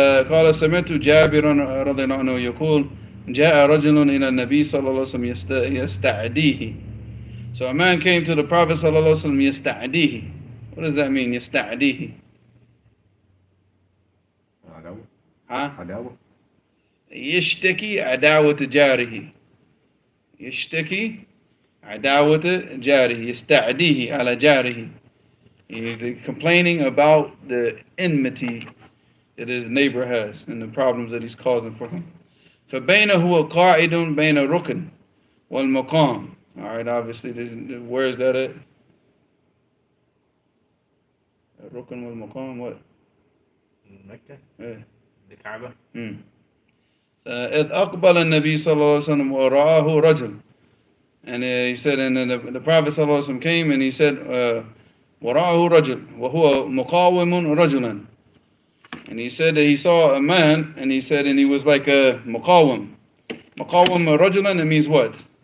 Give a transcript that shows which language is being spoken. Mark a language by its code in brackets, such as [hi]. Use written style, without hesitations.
[ar] قال سمعت جابر رضي الله عنه يقول جاء رجل إلى النبي صلى الله عليه وسلم يستعديه. [en] So a man came to the Prophet [ar] صلى الله عليه وسلم يستعديه. [en] What does that mean, يستعديه? [ar] عداوة. ها؟ عداوة. يشتكي عداوة جاره. يشتكي عداوة جاره. يستعديه على جاره. [en] He's complaining about the enmity that his neighbor has and the problems that he's causing for him. [ar] فبينه قاعد بين الركن والمقام. [en] Alright, obviously, where is that at? [ar] الركن والمقام, [en] what? Mecca? Yeah. The Kaaba? [ar] إذ أقبل النبي صلى الله عليه وسلم ورآه رجل. [en] And he said, and then the Prophet [ar] صلى الله عليه وسلم [en] came and he said, [ar] ورآه رجل وهو مقاوم رجلا. [en] And he said that he saw a man, and he said, and he was like a مقاوم. [ar] مقاوم رجلا, [en] it means what?